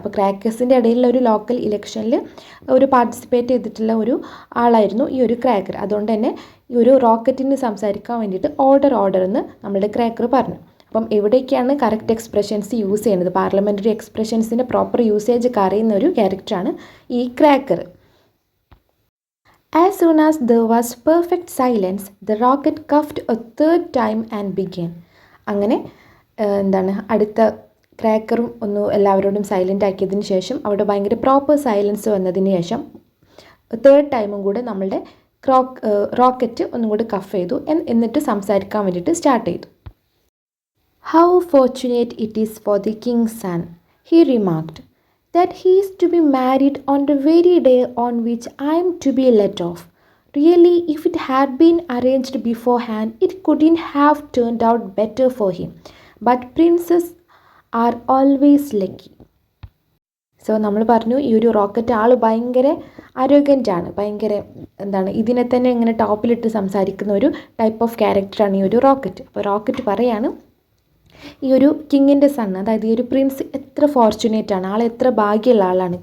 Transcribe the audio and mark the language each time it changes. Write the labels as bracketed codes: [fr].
[ml] അപ്പോൾ ക്രാക്കേഴ്സിൻ്റെ ഇടയിലുള്ള ഒരു ലോക്കൽ ഇലക്ഷനിൽ ഒരു പാർട്ടിസിപ്പേറ്റ് ചെയ്തിട്ടുള്ള ഒരു ആളായിരുന്നു ഈ ഒരു ക്രാക്കർ. അതുകൊണ്ട് തന്നെ ഈ ഒരു റോക്കറ്റിന് സംസാരിക്കാൻ വേണ്ടിയിട്ട് ഓർഡർ ഓർഡർ എന്ന് നമ്മുടെ ക്രാക്കർ പറഞ്ഞു. അപ്പം എവിടേക്കാണ് കറക്റ്റ് എക്സ്പ്രഷൻസ് യൂസ് ചെയ്യുന്നത്, പാർലമെൻ്ററി എക്സ്പ്രഷൻസിൻ്റെ പ്രോപ്പർ യൂസേജ് ഒക്കെ അറിയുന്ന ഒരു ക്യാരക്ടറാണ് ഈ cracker. [en] As soon as there was perfect silence, the rocket coughed a third time and began. [ml] അങ്ങനെ അടുത്ത ക്രാക്കറും ഒന്ന് എല്ലാവരോടും സൈലൻ്റ് ആക്കിയതിന് ശേഷം അവിടെ ഭയങ്കര പ്രോപ്പർ സൈലൻസ് വന്നതിന് ശേഷം തേർഡ് ടൈമും കൂടെ നമ്മളുടെ റോക്കറ്റ് ഒന്നും കൂടി കഫ് ചെയ്തു. എന്നിട്ട് സംസാരിക്കാൻ വേണ്ടിയിട്ട് സ്റ്റാർട്ട് ചെയ്തു. [en] How fortunate it is for the king's son, he remarked, that he is to be married on the very day on which I am to be let off. Really, if it had been arranged beforehand, it couldn't have turned out better for him. But princes are always lucky. [ml] So നമ്മൾ പറഞ്ഞു ഈ ഒരു rocket ആൾ ഭയങ്കര അരോഗൻ്റാണ്, ഭയങ്കര ഇതിനെ തന്നെ ഇങ്ങനെ ടോപ്പിലിട്ട് സംസാരിക്കുന്ന ഒരു ടൈപ്പ് ഓഫ് ക്യാരക്ടറാണ് ഈ ഒരു റോക്കറ്റ്. അപ്പോൾ റോക്കറ്റ് പറയാണ് ഈ ഒരു കിങ്ങിൻ്റെ സൺ, അതായത് ഈ ഒരു പ്രിൻസ് എത്ര ഫോർച്ചുനേറ്റ് ആണ്, ആൾ എത്ര ഭാഗ്യമുള്ള ആളാണ്.